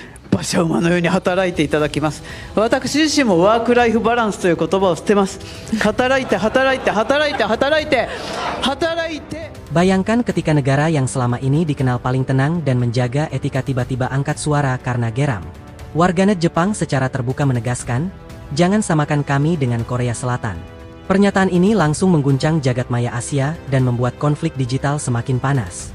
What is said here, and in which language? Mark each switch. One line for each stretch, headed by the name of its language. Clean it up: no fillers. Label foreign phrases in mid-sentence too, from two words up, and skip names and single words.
Japanese: 馬車馬のように働いていただきます。私自身もワークライフバランスという言葉を捨てます。働いて働いて働いて働いて働いて。
Indonesian: Bayangkan ketika negara yang selama ini dikenal paling tenang dan menjaga etika tiba-tiba angkat suara karena geram. Warganet Jepang secara terbuka menegaskan, jangan samakan kami dengan Korea Selatan. Pernyataan ini langsung mengguncang jagat maya Asia dan membuat konflik digital semakin panas.